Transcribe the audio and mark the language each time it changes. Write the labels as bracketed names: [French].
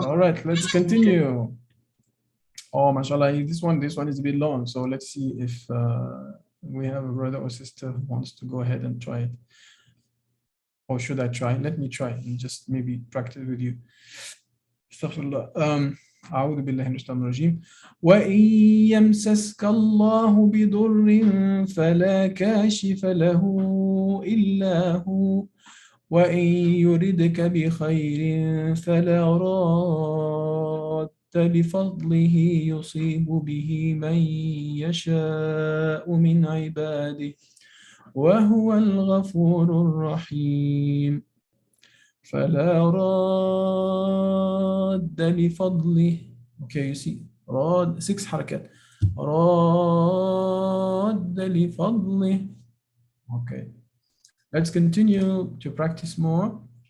[English] All right, let's continue. Oh, mashallah, this one is a bit long. So let's see if we have a brother or sister who wants to go ahead and try it. Or should I try? Let me try and just maybe practice with you. Astaghfirullah. [Arabic] أعوذ بالله من الشيطان الرجيم. وإن يمسسك الله بضر فلا كاشف له إلا هو وإن يردك بخير فلا راد لفضله يصيب به من يشاء من عباده وهو الغفور الرحيم فلا راد لفضله. [English] Okay, you see, [Arabic] راد 6 حركات. راد لفضله. Okay. [English] Let's continue to practice more.